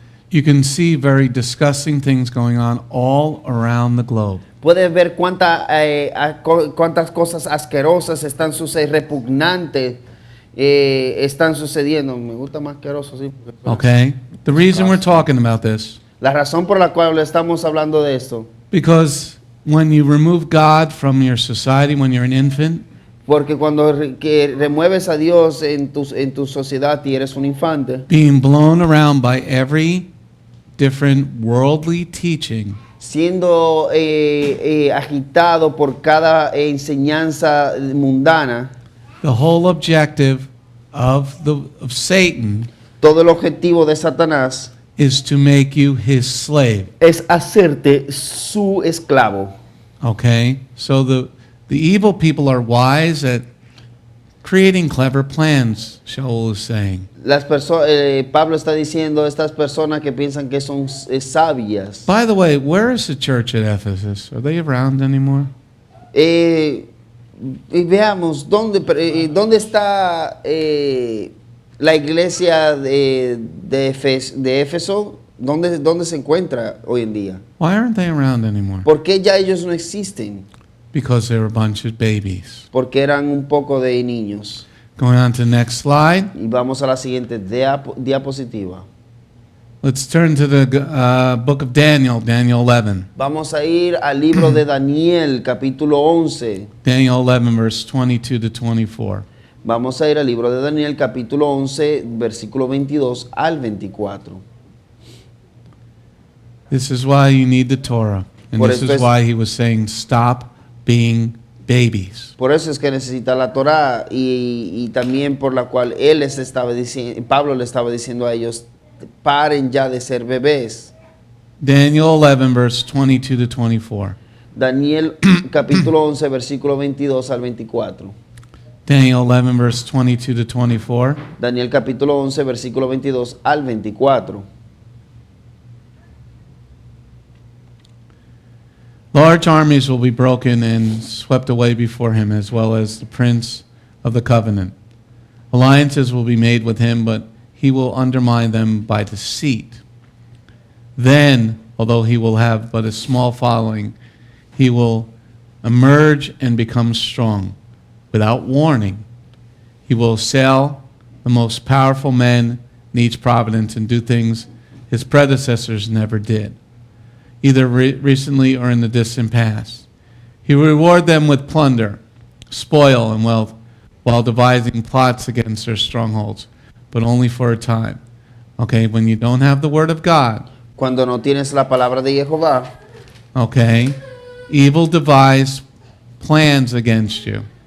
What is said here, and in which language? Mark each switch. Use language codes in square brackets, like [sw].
[en] You can see very disgusting things going on all around the globe. [es] puedes ver cuántas cosas asquerosas están sucediendo, repugnantes están sucediendo. Me gusta más asqueroso, sí. [en] Okay? The reason we're talking about this, [es] La razón por la cual estamos hablando de esto, [en] because when you remove God from your society when you're an infant, [es] porque cuando que remueves a Dios en tu sociedad y eres un infante, [en] being blown around by every different worldly teaching, [es] siendo agitado por cada enseñanza mundana, [en] the whole objective of Satan [es] todo el objetivo de Satanás [en] is to make you his slave. [es] es hacerte su esclavo. [en] Okay? So the evil people are wise at creating clever plans, Sha'ul is saying. [es] Pablo está diciendo estas personas que piensan que son sabias. [en] By the way, where is the church at Ephesus? Are they around anymore? [es] Y veamos dónde está la iglesia de Éfeso, dónde se encuentra hoy en día. [en] Why aren't they around anymore? [es] ¿Por qué ya ellos no existen? [en] Because they're a bunch of babies. [es] Porque eran un poco de niños. [en] Going on to the next slide. [es] Y vamos a la siguiente diapositiva. [en] Let's turn to the book of Daniel, Daniel 11. [es] Vamos a ir al libro de Daniel, capítulo 11. [en] Daniel 11, verse 22 to 24. [es] Vamos a ir al libro de Daniel, capítulo 11, versículo 22 al 24. [en] This is why you need the Torah. And [es] Por [en] this [es] esto [en] is [es] es- [en] why he was saying, stop being babies. [es] Por eso es que necesita la Torá y también por la cual Pablo le estaba diciendo a ellos, paren ya de ser bebés. [en] Daniel 11, verse 22 to 24. [es] Daniel capítulo 11, versículo 22 al 24. [en] Daniel 11, verse 22 to 24. [es] Daniel capítulo 11, versículo 22 al 24. [en] Large armies will be broken and swept away before him, as well as the prince of the covenant. Alliances will be made with him, but he will undermine them by deceit. Then, although he will have but a small following, he will emerge and become strong. Without warning, he will assail the most powerful men in each province and do things his predecessors never did, either recently or in the distant past. He will reward them with plunder, spoil, and wealth, while devising plots against their strongholds, but only for a time. Okay, when you don't have the word of God, [es] Cuando no tienes la palabra de Jehová, [en] okay, evil devise plans against you.